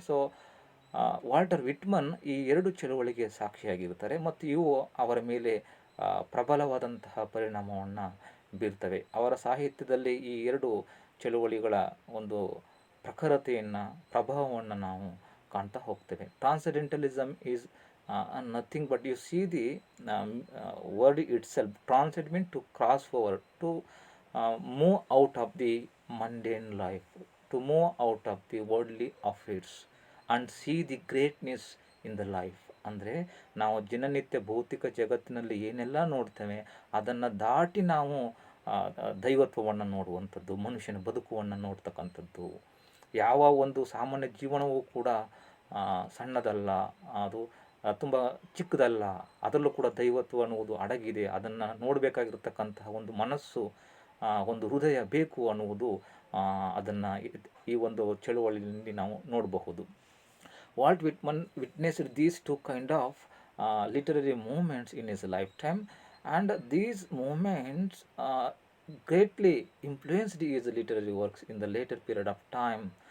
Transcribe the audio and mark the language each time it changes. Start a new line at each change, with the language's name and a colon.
Kannada: So Walter Whitman ಈ ಎರಡು ಚಳುವಳಿಗೆ ಸಾಕ್ಷಿಯಾಗಿರುತ್ತಾರೆ ಮತ್ತು ಇವು ಅವರ ಮೇಲೆ ಪ್ರಬಲವಾದಂತಹ ಪರಿಣಾಮವನ್ನು ಬೀರ್ತವೆ. ಅವರ ಸಾಹಿತ್ಯದಲ್ಲಿ ಈ ಎರಡು ಚಳುವಳಿಗಳ ಒಂದು ಪ್ರಖರತೆಯನ್ನು, ಪ್ರಭಾವವನ್ನು ನಾವು ಕಾಣ್ತಾ ಹೋಗ್ತೇವೆ.
English: Transcendentalism is nothing but you see the word itself. Transit means to cross over, to move out of the mundane life, to move out of the worldly affairs and see the greatness in the life.
Kannada: ಅಂದರೆ ನಾವು ದಿನನಿತ್ಯ ಭೌತಿಕ ಜಗತ್ತಿನಲ್ಲಿ ಏನೆಲ್ಲ ನೋಡ್ತೇವೆ ಅದನ್ನು ದಾಟಿ ನಾವು ದೈವತ್ವವನ್ನು ನೋಡುವಂಥದ್ದು, ಮನುಷ್ಯನ ಬದುಕುವನ್ನು ನೋಡ್ತಕ್ಕಂಥದ್ದು. ಯಾವ ಒಂದು ಸಾಮಾನ್ಯ ಜೀವನವೂ ಕೂಡ ಸಣ್ಣದಲ್ಲ, ಅದು ತುಂಬ ಚಿಕ್ಕದಲ್ಲ, ಅದರಲ್ಲೂ ಕೂಡ ದೈವತ್ವ ಅನ್ನುವುದು ಅಡಗಿದೆ. ಅದನ್ನು ನೋಡಬೇಕಾಗಿರ್ತಕ್ಕಂತಹ ಒಂದು ಮನಸ್ಸು, ಒಂದು ಹೃದಯ ಬೇಕು ಅನ್ನುವುದು ಅದನ್ನು ಈ ಒಂದು ಚಳುವಳಿಯಲ್ಲಿ ನಾವು ನೋಡಬಹುದು.
English: Walt Whitman witnessed these two kind of literary movements in his lifetime, and these movements greatly influenced his literary works in the later period of time.